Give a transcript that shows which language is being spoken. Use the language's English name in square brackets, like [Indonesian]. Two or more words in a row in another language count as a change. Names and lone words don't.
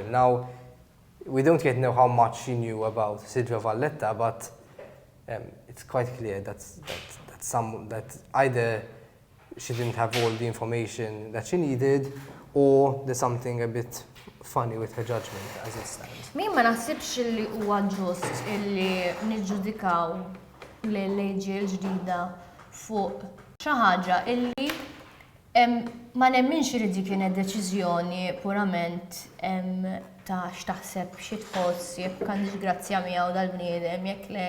[English] Now, we don't yet know how much she knew about Silvio Valletta, but it's quite clear that either she didn't have all the information that she needed, or there's something a bit funny with her judgment as it stands. [Maltese] Min ma naħsibx li huwa ġust illi niġġudikaw l-leġi l-ġdida fuq xi ħaġa illi ma nemminx li dik kienet deċiżjoni purament ta' x'taħseb xi tħoss jekk għandix grazzja miegħu dal-bniedem jekk le.